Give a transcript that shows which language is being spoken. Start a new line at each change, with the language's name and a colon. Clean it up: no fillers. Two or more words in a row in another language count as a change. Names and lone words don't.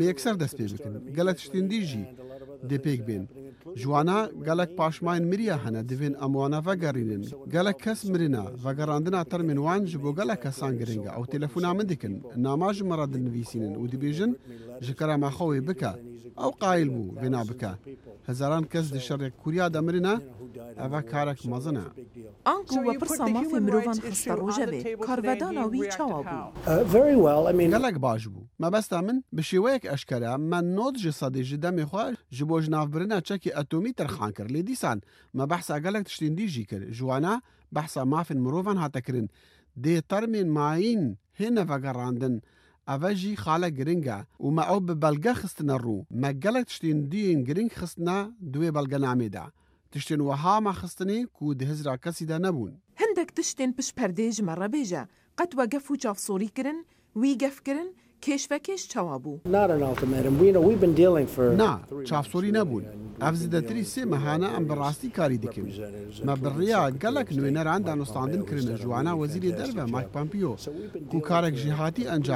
Kurdish: یەکسەر دەست پێ بکن گەلە تشتین دیژی دێپێک بێن جوانە گەلک پاشماین مریە هەنە دەبێن ئەموانە ڤەگەڕینن گەلک کەس مرنە ڤەگەڕاندنا تەرمێن وان ji بۆ گەلک کەسان گرنگە ئەو تێلەفۆنا من دکن ناماژ مەڕە دنویسینن و دەبێژن ji کەرامەخەوێ بکە ئەو قایل بوو وێنا بکە هەزاران کەس di şerek کوریا دەمرنە ئەڤە کارێک مەزنە ئانکو وە پرسا مافێ مرۆڤان خستە ڕۆژە بێ کارڤەدانا وی چاوا بوو گەلک باش بوو مەبەستا من bi şێوەیەک ئەشکەرە me nod ji sedê ji demê xwe ji bo jinavbirina çekê etomî terxan kir lê dîsan me behsa gelek tiştên dî jî kir ji wana behsa mafên mirovan hate kirin dê termên mayîn hêne vegerandin ئەڤە ژی خالە گرنگە و me ew bi belge xistine ڕوو me gelek tiştên dîyên giring xistine duê belgenamêda tiştên wiha me xistinê ku di hizra kesî de nebûn هەندێک تشتên pişperdê ji me re bêje qet we gef û çavsorî kirin wî gef kirin kêşvekêş çawa bû نا çavsorî nebûn ev zêdetirî sê mehane em bi rastî karî dikin me bi rêya gelek nwêneran danostandin kirine ji wana wezîrê derve Mike Pompeo ku karek jîhatî encam